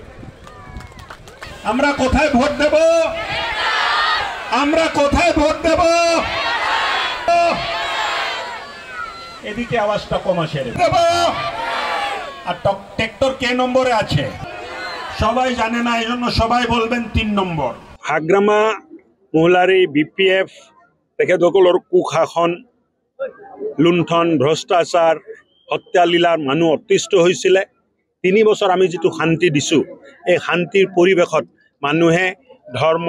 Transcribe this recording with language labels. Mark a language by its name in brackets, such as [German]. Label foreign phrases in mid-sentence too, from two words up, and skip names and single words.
[Bangla] আমরা কোথায় ভোট দেব আমরা কোথায় ভোট দেব এদিকে আওয়াজটা কম আসে দেব আর ট্রেক্টর কে নম্বরে আছে সবাই জানে না এজন্য সবাই বলবেন 3 নম্বৰ [Assamese] হাগ্ৰামা মহিলাৰী বিপিএফ তেখেতসকলৰ কুশাসন লুণ্ঠন ভ্ৰষ্টাচাৰ হত্যালীলাৰ মানুহ অতিষ্ঠ হৈছিল 3 বছৰ আমি যেটো শান্তি দিছো এই শান্তিৰ পৰিৱেশত মানুহে ধৰ্ম